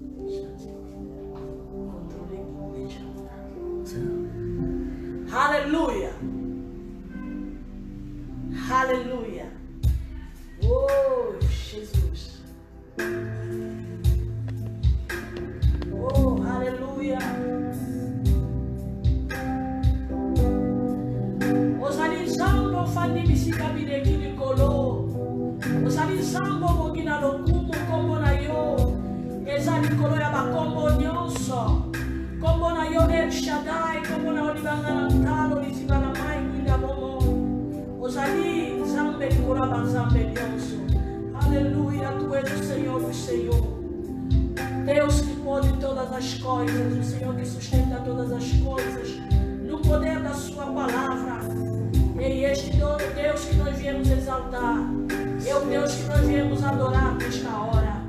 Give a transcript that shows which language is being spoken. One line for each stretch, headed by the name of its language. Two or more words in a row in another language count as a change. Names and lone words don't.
Portuguese: Aleluia! Aleluia! Oh, Jesus! Oh, aleluia!
Lingala: Ozali nzambo fandi bisika bileki likolo. Ozali nzambo mokina lokumu kombo na yo. Eza likolo ya bakombo nyonso. Kombo na yo El Shaddai, kombo na yo libanga na ntalo, liziba na mai kwinda bomo. Ozali nzambe likolo ya banzambe nyonso.
Portuguese: Aleluia, tu és o Senhor do Senhor. Deus que pode todas as coisas, o Senhor que sustenta todas as coisas, no poder da sua palavra. E este Deus que nós viemos exaltar, é o Deus que nós viemos adorar nesta hora.